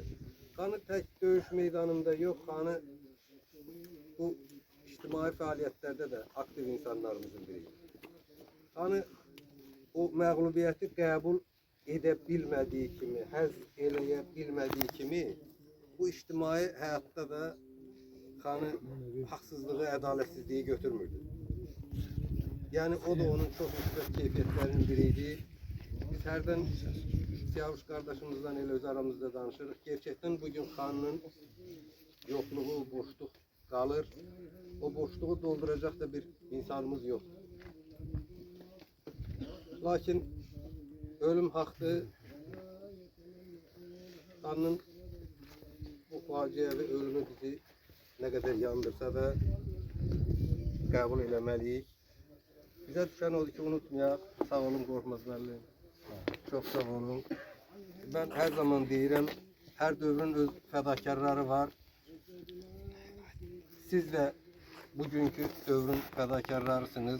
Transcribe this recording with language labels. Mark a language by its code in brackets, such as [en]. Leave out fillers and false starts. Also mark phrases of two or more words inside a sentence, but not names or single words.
[az] Xanı tək döyüş meydanında yox, Xanı bu ictimai fəaliyyətlərdə də aktiv insanlarımızın biriydi. Xanı o məğlubiyyəti qəbul edə bilmədiyi kimi, həzm eləyə bilmədiyi kimi, bu ictimai həyatda da Xanı haqsızlığı, ədalətsizliyi götürmürdü. [tr] Yani o da onun çok yüksek keyfiyetlerinin biriydi. [az] Biz hərdən Siyavuş kardeşimizden elə öz aramızda danışırıq. [tr] Gerçekten bugün Xanın yokluğu, boşluq qalır. [az] O boşluğu dolduracaq da bir insanımız yok. Lakin ölüm haqqı Xanın bu facia ve ölümü bizi [tr] ne kadar [az] yandırsa da qəbul eləməliyik. Bizə düşən odur ki, unutmayaq. Sağ olun Qorxmaz müəllim. Çox sağ olun. Ben her zaman deyirəm, her dövrün öz fədakarları var. Siz de bugünkü dövrün fədakarlarısınız.